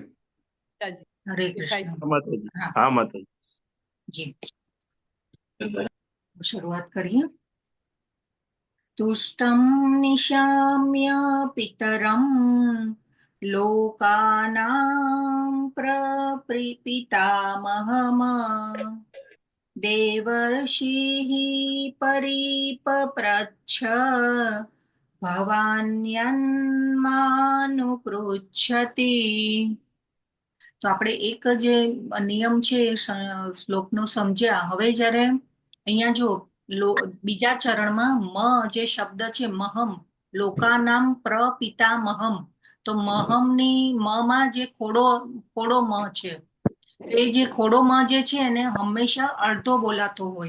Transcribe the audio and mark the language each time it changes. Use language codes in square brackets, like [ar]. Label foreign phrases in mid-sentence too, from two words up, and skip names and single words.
[gu] હરે કૃષ્ણ. માતાજી. હા માતાજી. જી, શરૂઆત કરીએ. [sa] तुष्टं निशाम्य पितरं लोकानां प्रपितामहम् देवर्षिः परिपप्रच्छ ભવાન્યન્માનુપૃચ્છતિ. [gu] તો આપણે એક જે નિયમ છે એ શ્લોકનો સમજ્યા. હવે જ્યારે અહીંયા જો બીજા ચરણમાં મ જે શબ્દ છે મહમ, લોકાનામ પ્રપિતામહમ, તો મહમની માં જે ખોડો મ છે, એ જે ખોડો મ જે છે એને હંમેશા અડધો બોલાતો હોય.